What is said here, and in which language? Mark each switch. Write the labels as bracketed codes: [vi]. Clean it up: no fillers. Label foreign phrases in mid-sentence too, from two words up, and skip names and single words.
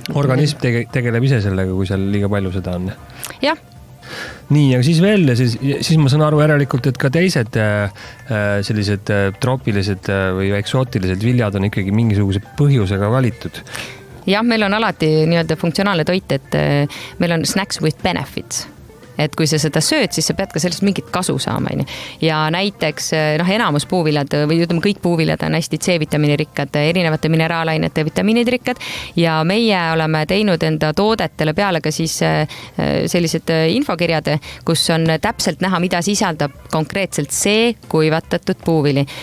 [et] Organism tegeleb ise sellega, kui seal liiga palju seda on. Jah. Nii, aga siis veel, siis ma saan aru järelikult, et ka teised sellised troopilised või eksootilised viljad on ikkagi mingisuguse põhjusega valitud. Jah, meil on alati nii-öelda funktsionaalne toit, et meil on [en] snacks with benefits. [et] Et kui sa seda sööd, siis sa pead ka sellest mingit kasu saama. Ja näiteks enamus puuviljad või ütleme kõik puuviljad on hästi C-vitamiini rikkad, erinevate mineraalainete vitamiinid rikkad ja meie oleme teinud enda toodetele peale ka siis sellised infokirjad, kus on täpselt näha, mida sisaldab konkreetselt see kuivatatud puuvili.